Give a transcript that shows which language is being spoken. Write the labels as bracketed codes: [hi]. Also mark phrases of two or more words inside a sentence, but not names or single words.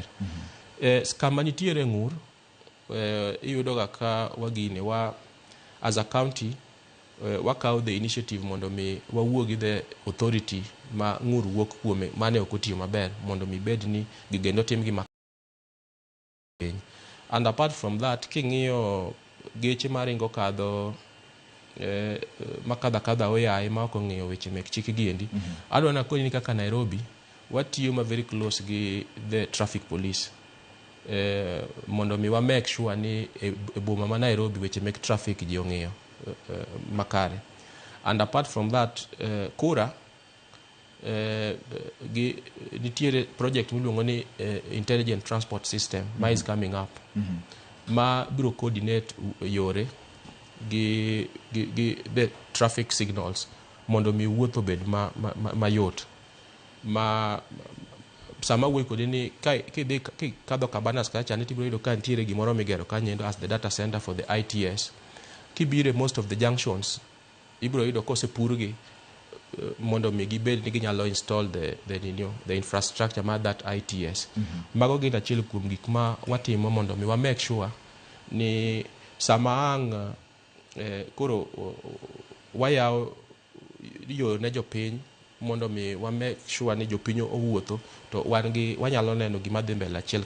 [luo] Kama nitiere ng'ur, iyudo ga ka [en] as a county [luo] wakawo [en] the initiative [luo] mondo mi wawuo gi [en] the authority [luo] ma ng'ur wuok kuome mane ok otiyo maber mondo mi bed ni gigendo tim gi piny. [en] And apart from that, [luo] king'iyo geche maringo kadho makadha oyaye ma ok ong'eyo weche mek chik gi endi, adwa nakoni ni kaka Nairobi watiyo ma [en] very close [luo] gi [en] the traffic police [luo] mondo mi wa [en] make sure [luo] ni e boma ma Nairobi weche mek traffic ji ong'eyo makare. [en] And apart from that, [luo] kura nitiere project miluongo ni [en] intelligent transport system [luo] ma [en] is coming up [luo] ma biro coordinate yore gi [en] the traffic signals [luo] mondo mi wuotho bed mayot ma sama wuoy kode ni kadho Cabanas kacha ni tibiro yudo ka nitiere gimoro migero kanyo [en] as the data center for the ITS. [luo] Kibire [en] most of the junctions [luo] ibiro yudo kosepurgi mondo mi gibed ni ginyalo [en] install the infrastructure [luo] ma [en] that ITS. [luo] Mago gin achiel kuom gik ma watimo mondo mi wa [en] make sure [luo] ni sama ang koro wayawo yo ne jopiny mondo mi wa [en] make sure [luo] ni jopiny owuotho to wanyalo neno gima dhi mbele achiel